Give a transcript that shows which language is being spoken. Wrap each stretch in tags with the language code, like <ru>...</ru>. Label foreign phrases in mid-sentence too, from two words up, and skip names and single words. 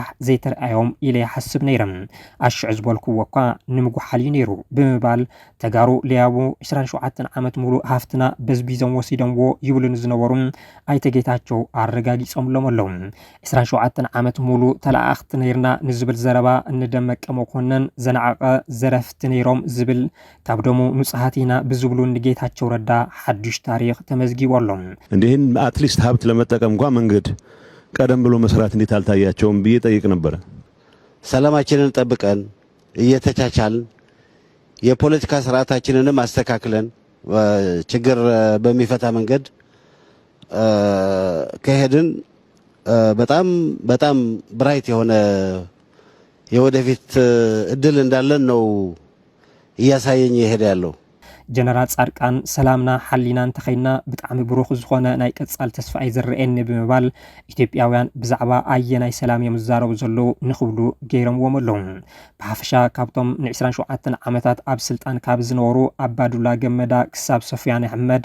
<ti>ዘይተረኣዮም ኢለ ይሓስብ ነይረ ኣሽዑ ዝበልክዎ እኳ ንምጉሓል እዩ ነይሩ ብምባል ተጋሩ ልያቡ 27 ዓመት ሙሉ ሃፍትና በዝቢዞም ወሲዶምዎ ይብሉን ዝነበሩ ኣይተ ጌታቸው ኣረጋጊጾምሎም ኣለዉ 27 ዓመት ሙሉ ተላኣኽቲ ነይርና ንዝብል ዘረባ እንደመቀ መኮነን ዘነዓቐ ዘረፍቲ ነይሮም ዝብል ካብ ደሙ ንጹሃቲና ብዝብሉ ንጌታቸው ረዳ ሓዱሽ ታሪክ ተመዝጊቡ ኣሎ</ti> <am>እንዲህን አትሊስት ሀብት ለመጠቀም እንኳን መንገድ ቀደም ብሎ መስራት እንዴት አልታያቸውም ብዬ ጠይቅ ነበር ሰላማችንን ጠብቀን እየተቻቻልን የፖለቲካ ስርዓታችንንም አስተካክለን ችግር በሚፈታ መንገድ ከሄድን በጣም ብራይት የሆነ የወደፊት እድል እንዳለን ነው እያሳየኝ ይሄድ ያለው</am> <ti>ጀነራል ጻድቃን ሰላምና ሓሊና እንተኸይና ብጣዕሚ ብሩኽ ዝኾነ ናይ ቀጻል ተስፋ ይዝርአኒ ብምባል ኢትዮጵያውያን ብዛዕባ ኣየናይ ሰላም እዮም ዝዛረቡ ዘለዉ ንኽብሉ ገይሮምዎም ኣለዉ ብሓፈሻ ካብቶም ን27 ዓመታት ኣብ ስልጣን ካብ ዝነበሩ ኣባዱላ ገመዳ ክሳብ ሶፊያን ኣሕመድ</ti>